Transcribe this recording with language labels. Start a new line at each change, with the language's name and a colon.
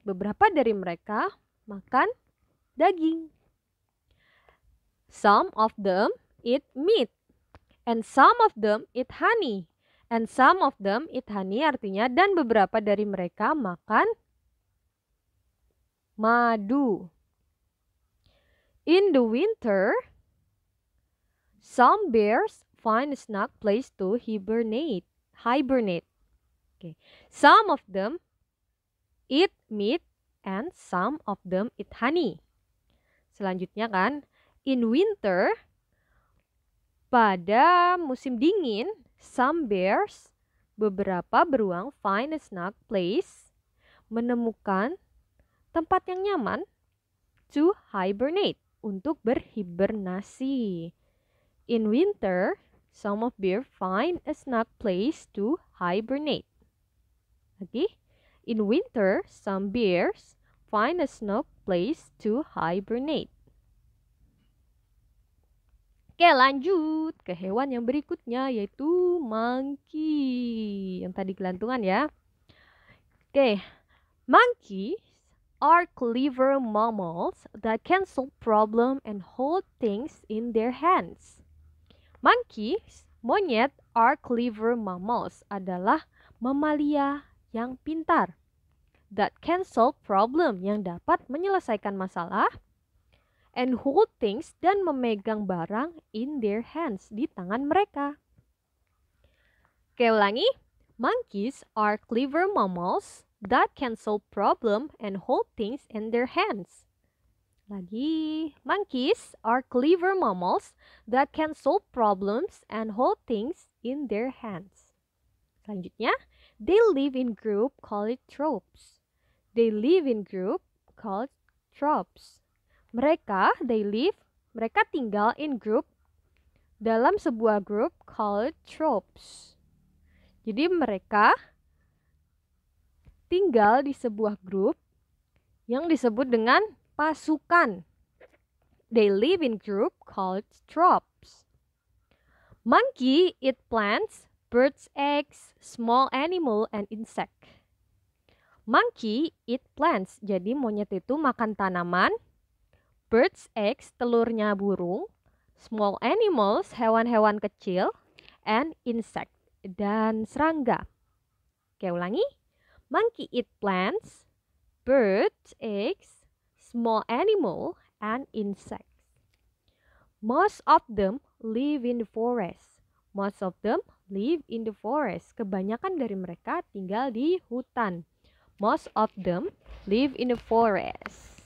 Indonesian: Beberapa dari mereka makan daging.
English: Some of them eat meat. And some of them eat honey. And some of them eat honey
Indonesian: artinya dan beberapa dari mereka makan madu.
English: In the winter, some bears find a snug place to hibernate. Okay. Some of them eat meat and some of them eat honey.
Indonesian: Selanjutnya kan,
English: in winter,
Indonesian: pada musim dingin,
English: some bears,
Indonesian: beberapa beruang
English: find a snug place,
Indonesian: menemukan tempat yang nyaman
English: to hibernate,
Indonesian: untuk berhibernasi.
English: In winter, some of bear find a snug place to hibernate. Okay? In winter, some bears find a snug place to hibernate.
Indonesian: Oke, lanjut ke hewan yang berikutnya, yaitu monkey. Yang tadi gelantungan ya.
English: Oke, monkeys are clever mammals that can solve problems and hold things in their hands.
Indonesian: Monkeys, monyet,
English: are clever mammals,
Indonesian: adalah mamalia yang pintar.
English: That can solve problem,
Indonesian: yang dapat menyelesaikan masalah.
English: And hold things,
Indonesian: dan memegang barang
English: in their hands,
Indonesian: di tangan mereka. Oke, ulangi.
English: Monkeys are clever mammals that can solve problem and hold things in their hands. Lagi, monkeys are clever mammals that can solve problems and hold things in their hands.
Indonesian: Selanjutnya,
English: they live in group called troops. They live in group called troops.
Indonesian: Mereka tinggal in group, dalam sebuah grup
English: called troops.
Indonesian: Jadi mereka tinggal di sebuah grup yang disebut dengan pasukan.
English: They live in group called troops. Monkey eat plants, birds, eggs, small animal, and insect. Monkey eat plants,
Indonesian: jadi monyet itu makan tanaman, birds, eggs, telurnya burung,
English: small animals,
Indonesian: hewan-hewan kecil,
English: and insect,
Indonesian: dan serangga. Oke, ulangi.
English: Monkey eat plants, birds, eggs, small animal, and insects. Most of them live in the forest. Most of them live in the forest.
Indonesian: Kebanyakan dari mereka tinggal di hutan.
English: Most of them live in the forest.